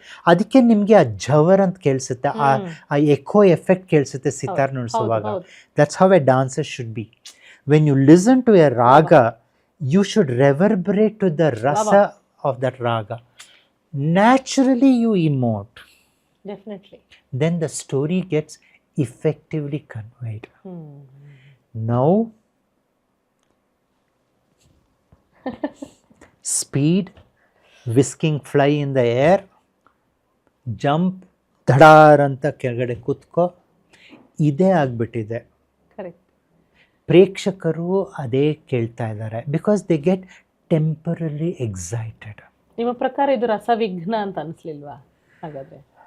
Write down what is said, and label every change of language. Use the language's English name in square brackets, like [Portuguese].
[Kannada] ಅದಕ್ಕೆ ನಿಮಗೆ ಆ ಜವರ್ ಅಂತ ಕೇಳಿಸುತ್ತೆ, ಆ eco effect ಕೇಳಿಸುತ್ತೆ sitar ನುಡಿಸುವಾಗ. [English] That's how a dancer should be. When you listen to a raga, you should reverberate to the rasa of that raga. Naturally you emote. Definitely. Then the story gets effectively conveyed. Now speed, whisking fly in the air, jump, [Kannada] ಧಡಾರ್ ಅಂತ ಕೆಳಗಡೆ ಕೂತ್ಕೋ, ಇದೇ ಆಗ್ಬಿಟ್ಟಿದೆ. [English] Correct. [Kannada] ಪ್ರೇಕ್ಷಕರು ಅದೇ ಕೇಳ್ತಾ ಇದ್ದಾರೆ, [English] Because they get temporarily excited. [Kannada] ನಿಮ್ಮ ಪ್ರಕಾರ ಇದು ರಸವಿಘ್ನ ಅಂತ ಅನಿಸ್ಲಿಲ್ವಾ ಹಾಗಾದ್ರೆ?